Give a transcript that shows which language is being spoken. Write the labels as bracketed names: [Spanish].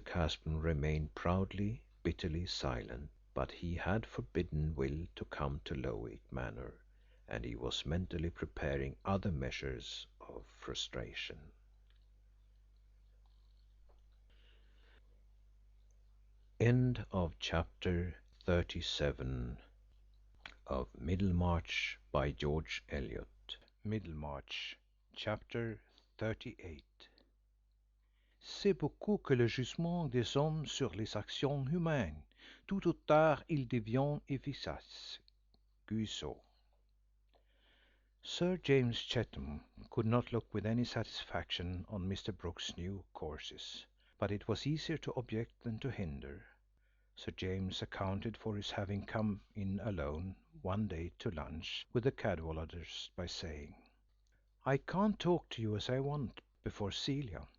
[English] Caspon remained proudly, bitterly silent, but he had forbidden Will to come to Lowick Manor, and he was mentally preparing other measures of frustration. End of chapter 37 of Middlemarch by George Eliot. Middlemarch, chapter 38. [French] C'est beaucoup que le jugement des hommes sur les actions humaines, tôt ou tard il devient efficace. [English] Guizot. Sir James Chatham could not look with any satisfaction on Mr. Brook's new courses, but it was easier to object than to hinder. Sir James accounted for his having come in alone one day to lunch with the Cadwalladers by saying, "I can't talk to you as I want before Celia.